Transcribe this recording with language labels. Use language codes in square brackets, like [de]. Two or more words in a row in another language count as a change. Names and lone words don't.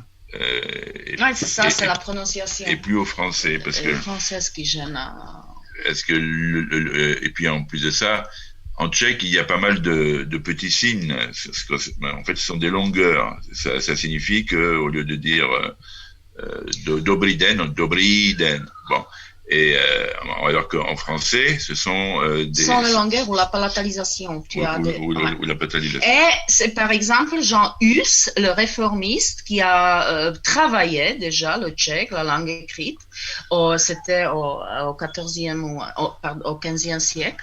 [fr] Ouais, c'est ça, c'est la prononciation. Et plus au français, parce que le français, ce qui gêne. Est-ce que et puis en plus de ça, en tchèque, il y a pas mal de petits signes. En fait, ce sont des longueurs. Ça signifie que au lieu de dire [cs] dobrý den, dobrý den. [fr] Bon. Et alors qu'en français, ce sont des... Sans la longueur ou la palatalisation. Ou la palatalisation. Et c'est par exemple Jean Hus, le réformiste, qui a travaillé déjà le tchèque, la langue écrite, c'était au 14e ou au 15e siècle.